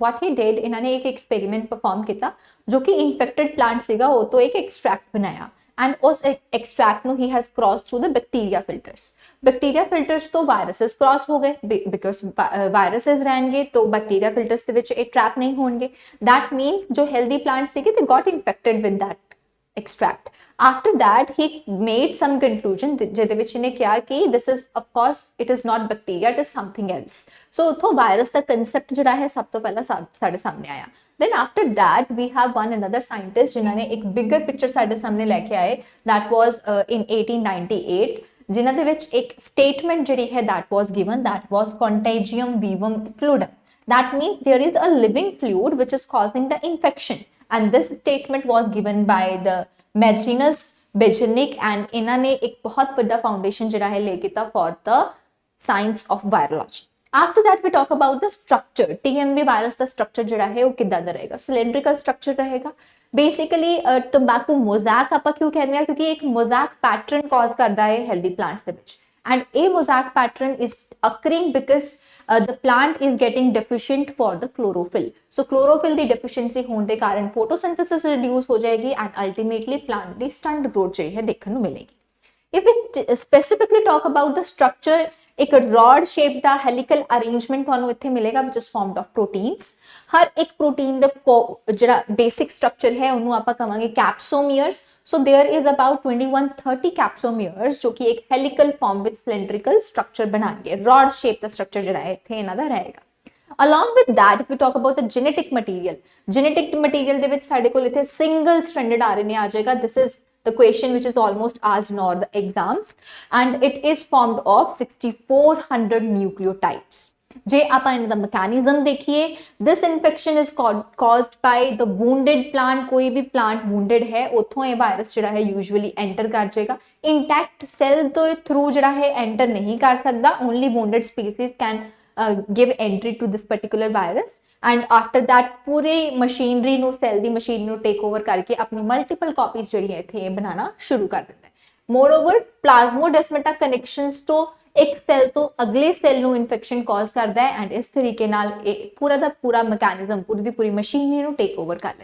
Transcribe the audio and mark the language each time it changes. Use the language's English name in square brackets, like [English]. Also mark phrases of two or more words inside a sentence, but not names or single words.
[English] what he did, [Punjabi] ਇਹਨਾਂ ਨੇ ਇੱਕ [English] experiment perform [Punjabi] ਕੀਤਾ ਜੋ ਕਿ [English] infected plant [Punjabi] ਸੀਗਾ, ਉਹ ਤੋਂ ਇੱਕ ਐਕਸਟ੍ਰੈਕਟ ਬਣਾਇਆ [English] ਐਂਡ [Punjabi] ਉਸ ਐਕਸਟ੍ਰੈਕਟ ਨੂੰ [English] he has cross through the bacteria filters. bacteria filters [Punjabi] ਤੋਂ [English] viruses cross [Punjabi] ਹੋ ਗਏ [English] because viruses [Punjabi] ਰਹਿਣਗੇ ਤਾਂ [English] bacteria filters [Punjabi] ਦੇ ਵਿੱਚ ਇਹ ਟ੍ਰੈਪ ਨਹੀਂ ਹੋਣਗੇ। [English] that means ਜੋ healthy plant ਸੀਗੇ they got infected with that extract. After that, he made some conclusion [Punjabi] ਜਿਹਦੇ ਵਿੱਚ ਇਹਨੇ ਕਿਹਾ ਕਿ [English] this is of course it is not bacteria, it is something else. [Punjabi] So ਉਥੋਂ ਵਾਇਰਸ ਦਾ concept ਜਿਹੜਾ ਹੈ ਸਭ ਤੋਂ ਪਹਿਲਾਂ ਸਾਡੇ ਸਾਹਮਣੇ ਆਇਆ। [English] Then after that we have one another scientist [Punjabi] ਜਿਨ੍ਹਾਂ ਨੇ ਇੱਕ [English] bigger picture [Punjabi] ਸਾਡੇ ਸਾਹਮਣੇ ਲੈ ਕੇ ਆਏ, [English] that was in 1898, [Punjabi] ਜਿਨ੍ਹਾਂ ਦੇ ਵਿੱਚ ਇੱਕ statement ਜਿਹੜੀ ਹੈ [English] that was given, that was [Latin] contagium vivum fluidum. [English] That means there is a living fluid which is causing the infection. And this statement was given by the Martinus Beijerinck, and [Punjabi] ਇਹਨਾਂ ਨੇ ਇੱਕ ਬਹੁਤ ਵੱਡਾ foundation ਜਿਹੜਾ ਹੈ ਲੈ ਕੀਤਾ [English] for the science of virology. After that we talk about the structure. [Punjabi] TMV virus ਦਾ structure ਜਿਹੜਾ ਹੈ ਉਹ ਕਿੱਦਾਂ ਦਾ ਰਹੇਗਾ? [English] Cylindrical structure [Punjabi] ਰਹੇਗਾ। [English] Basically tobacco mosaic [Punjabi] ਆਪਾਂ ਕਿਉਂ ਕਹਿੰਦੇ ਆ? ਕਿਉਂਕਿ ਇੱਕ [English] mosaic pattern cause [Punjabi] ਕਰਦਾ ਹੈ [English] healthy plants [Punjabi] ਦੇ ਵਿੱਚ, [English] and ਇਹ mosaic pattern is occurring because the plant is getting deficient for the chlorophyll. So chlorophyll [Punjabi] ਦੀ deficiency ਹੋਣ ਦੇ ਕਾਰਨ [English] photosynthesis reduce [Punjabi] ਹੋ ਜਾਏਗੀ [English] and ultimately plant [Punjabi] ਦੀ [English] stunt growth [Punjabi] ਜਿਹੜੀ ਹੈ ਦੇਖਣ ਨੂੰ ਮਿਲੇਗੀ। [English] If we specifically talk about the structure, ਇੱਕ rod shape ਦਾ helical arrangement [Punjabi] ਤੁਹਾਨੂੰ ਇੱਥੇ ਮਿਲੇਗਾ [English] which is formed of proteins. [Punjabi] ਹਰ ਇੱਕ ਪ੍ਰੋਟੀਨ ਦਾ ਜਿਹੜਾ [English] basic structure [Punjabi] ਹੈ ਉਹਨੂੰ ਆਪਾਂ ਕਹਾਂਗੇ capsomeres. [English] So there is about 2130 capsomeres [Punjabi] ਜੋ ਕਿ ਇੱਕ [English] helical form with cylindrical structure ਬਣਾਣਗੇ। rod shape [Punjabi] ਦਾ structure ਜਿਹੜਾ ਹੈ ਇੱਥੇ ਇਹਨਾਂ ਦਾ ਰਹੇਗਾ। [English] Along with that, if we talk about the genetic material [Punjabi] ਦੇ ਵਿੱਚ ਸਾਡੇ ਕੋਲ ਇੱਥੇ [English] single stranded RNA [Punjabi] ਆ ਜਾਏਗਾ। [English] This is the question which is almost asked in all the exams, and it is formed of 6400 nucleotides. [Punjabi] ਜੇ ਆਪਾਂ ਇਹਨਾਂ ਦਾ ਮੈਕੈਨਿਜ਼ਮ ਦੇਖੀਏ, [English] this infection is caused by the wounded plant. [Punjabi] ਕੋਈ ਵੀ [English] plant wounded [Punjabi] ਹੈ ਉੱਥੋਂ ਇਹ ਵਾਇਰਸ ਜਿਹੜਾ ਹੈ [English] usually enter [Punjabi] ਕਰ ਜਾਏਗਾ। [English] intact cell [Punjabi] ਤੋਂ through ਜਿਹੜਾ ਹੈ enter ਨਹੀਂ ਕਰ ਸਕਦਾ। [English] only wounded species can give entry to this particular virus, and after that [Punjabi] ਪੂਰੇ ਮਸ਼ੀਨਰੀ ਨੂੰ ਸੈੱਲ ਦੀ ਮਸ਼ੀਨ ਨੂੰ [English] take over [Punjabi] ਕਰਕੇ ਆਪਣੀ [English] multiple copies [Punjabi] ਜਿਹੜੀ ਹੈ ਇੱਥੇ ਬਣਾਉਣਾ ਸ਼ੁਰੂ ਕਰ ਦਿੰਦਾ ਹੈ। [English] moreover plasmodesmata connections [Punjabi] ਤੋਂ ਇੱਕ ਸੈੱਲ ਤੋਂ ਅਗਲੇ ਸੈੱਲ ਨੂੰ [English] infection cause [Punjabi] ਕਰਦਾ ਹੈ, ਐਂਡ ਇਸ ਤਰੀਕੇ ਨਾਲ ਇਹ ਪੂਰਾ ਦਾ ਪੂਰਾ ਮੈਕੈਨਿਜ਼ਮ ਪੂਰੀ ਦੀ ਪੂਰੀ ਮਸ਼ੀਨਰੀ ਨੂੰ [English] take over [Punjabi] ਕਰ ਲੈਂਦਾ ਹੈ।